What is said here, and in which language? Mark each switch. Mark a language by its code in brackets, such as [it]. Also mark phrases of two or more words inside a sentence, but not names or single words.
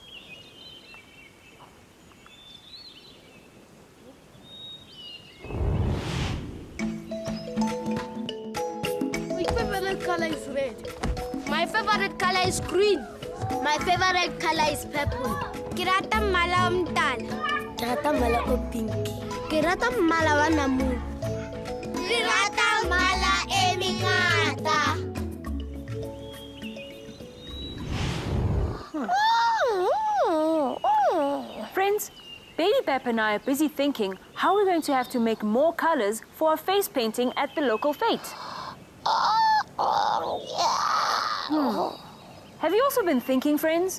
[en] My favorite color is red. My favorite color is green. My favorite color is purple. [st] Ke rata mmala o mtala. Ke rata mmala o pink. Ke rata mmala wa namune. Ke rata mmala e mengata. [en] Friends, Baby Bap and I are busy thinking how we're going to have to make more colors for a face painting at the local fete. Have you also been thinking, friends?